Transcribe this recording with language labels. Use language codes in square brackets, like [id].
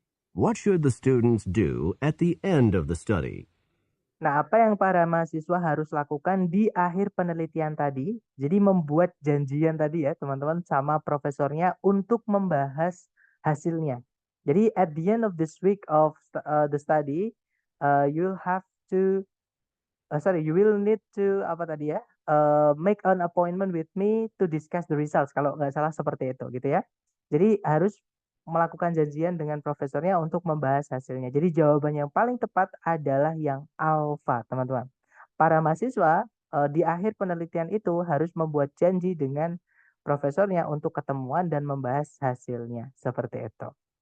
[en] What should the students do at the end of the study? [id] Nah, apa yang para mahasiswa harus lakukan di akhir penelitian tadi? Jadi membuat janjian tadi ya, teman-teman, sama profesornya untuk membahas hasilnya. [en] Jadi at the end of this week of the study, you'll have to, you will need to apa tadi ya? Make an appointment with me to discuss the results. [id] Kalau nggak salah seperti itu, gitu ya. Jadi harus melakukan janjian dengan profesornya untuk membahas hasilnya. Jadi jawaban yang paling tepat adalah yang alfa, teman-teman. Para mahasiswa di akhir penelitian itu harus membuat janji dengan profesornya untuk ketemuan dan membahas hasilnya. Seperti itu.